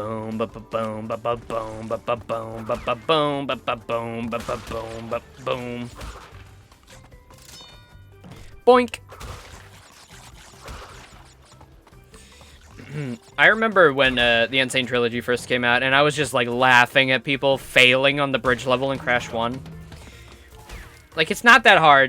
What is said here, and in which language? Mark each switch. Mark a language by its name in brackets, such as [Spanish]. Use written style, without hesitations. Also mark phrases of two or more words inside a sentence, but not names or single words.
[English] boom, ba ba boom, ba ba boom, ba ba boom, ba ba boom, ba ba boom, ba ba boom, ba boom. Boink. I remember when the N.Sane trilogy first came out, and I was just like laughing at people failing on the bridge level in Crash 1. Like, it's not that hard.